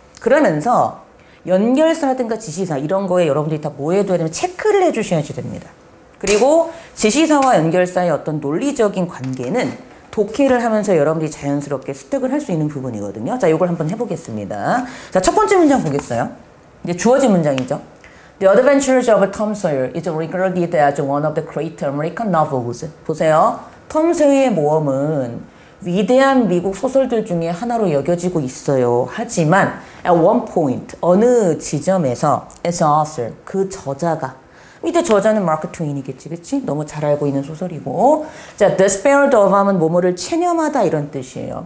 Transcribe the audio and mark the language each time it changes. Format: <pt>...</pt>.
<ko>그러면서 연결사라든가 지시사 이런 거에 여러분들이 다 뭐 해둬야 되면 체크를 해주셔야지 됩니다. 그리고 지시사와 연결사의 어떤 논리적인 관계는 독해를 하면서 여러분들이 자연스럽게 습득을 할 수 있는 부분이거든요. 자, 이걸 한번 해보겠습니다. 자, 첫 번째 문장 보겠어요. 이제 주어진 문장이죠.</ko> <en>The Adventures of Tom Sawyer is regarded as one of the great American novels.</en> <ko>보세요. 톰 소여의 모험은 위대한 미국 소설들 중에 하나로 여겨지고 있어요. 하지만</ko> <en>at one point,</en> <ko>어느 지점에서</ko> <en>as an author,</en> <ko>그 저자가 밑에 저자는 마크 트웨인이겠지, 그치? 너무 잘 알고 있는 소설이고 자, despaired of 하면 뭐뭐를 체념하다 이런 뜻이에요.</ko>